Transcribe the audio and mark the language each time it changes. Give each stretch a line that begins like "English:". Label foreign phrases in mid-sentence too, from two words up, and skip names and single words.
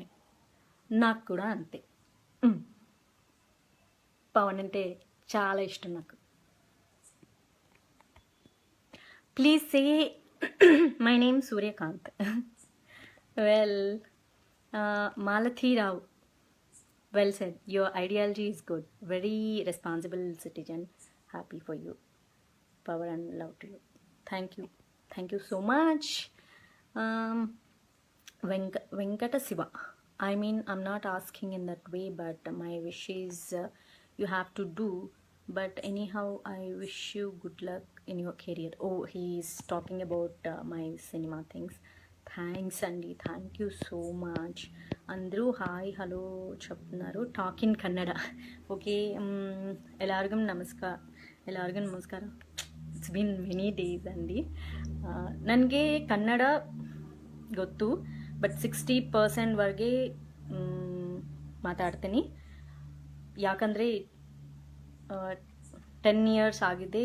Telugu: నాకు కూడా అంతే. పవన్ అంటే చాలా ఇష్టం నాకు.
English: Please say my name Suryakanth. Well, Malathi Rao, well said, your ideology is good, very responsible citizen, happy for you, power and love to you, thank you so much. Venkata Siva, I mean I'm not asking in that way, but my wish is you have to do, but anyhow I wish you good luck in your career. Oh, he is talking about my cinema things.
Telugu: థ్యాంక్స్ అండి,
English: thank you so much.
Telugu: అందరూ
English: hi hello
Telugu: చెప్తున్నారు.
English: talk in Kannada.
Kannada: ಓಕೆ, ಎಲ್ಲರಿಗೂ ನಮಸ್ಕಾರ.
English: It's been many days ಅಂಡಿ.
Kannada: ನನಗೆ ಕನ್ನಡ ಗೊತ್ತು, ಬಟ್ 60% ವರೆಗೆ ಮಾತಾಡ್ತೀನಿ. ಯಾಕಂದರೆ 10 years ಆಗಿದೆ.